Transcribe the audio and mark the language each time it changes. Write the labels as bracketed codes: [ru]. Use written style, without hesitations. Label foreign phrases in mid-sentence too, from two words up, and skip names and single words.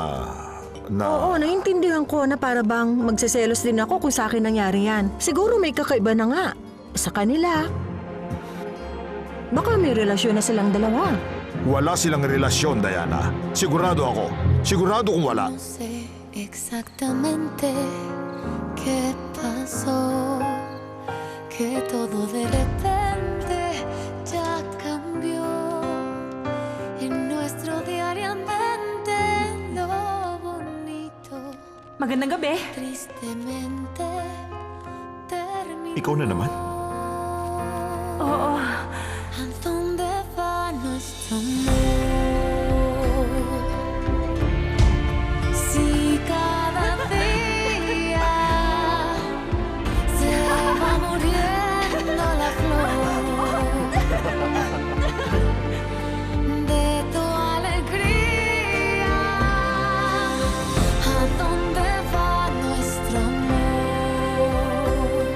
[tl] Oo, naiintindihan ko na para bang magseselos din ako kung sa akin nangyari yan. Siguro may kakaiba na nga. Sa kanila. Baka may relasyon na silang dalawa. Wala silang relasyon, Diana. Sigurado ako. Sigurado kung wala. [es] No sé exactamente qué pasó, que todo de repente ya cambió. En nuestro diario mente lo bonito, [tl] Magandang gabi. [es] tristemente terminó. [tl] Ikaw na naman? Oo. [es] ¿A dónde va nuestro amor? Si cada día se va muriendo la flor de tu alegría, ¿a dónde va nuestro amor?